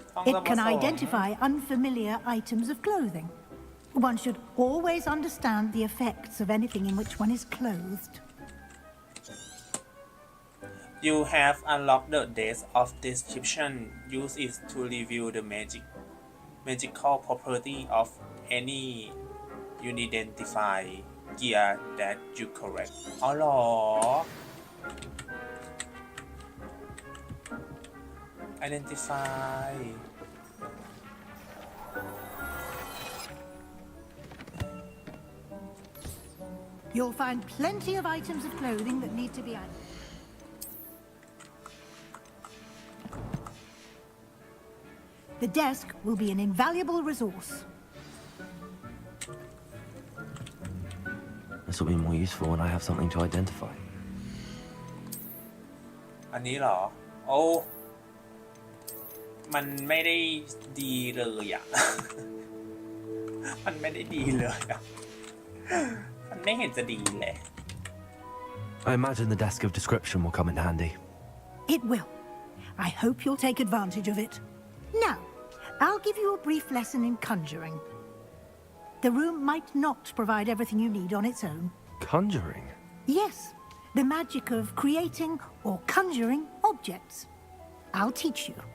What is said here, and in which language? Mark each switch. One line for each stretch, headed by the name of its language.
English: It can identify unfamiliar items of clothing. One should always understand the effects of anything in which one is clothed. You have unlocked the desk of description. Use it to review the magical property of any unidentified gear that you collect.
Thai: อ๋อเหรอ Identify
English: You'll find plenty of items of clothing that need to be identified. The desk will be an invaluable resource. This will be more useful when I have something to identify.
Thai: อันนี้เหรอโอ้มันไม่ได้ดีเลยอ่ะ มันไม่ได้ดีเลยอ่ะ มันไม่เห็นจะดีเลย
English: I imagine the desk of description will come in handy. It will. I hope you'll take advantage of it. Now, I'll give you a brief lesson in conjuring. The room might not provide everything you need on its own. Conjuring? Yes, the magic of creating or conjuring objects. I'll teach you.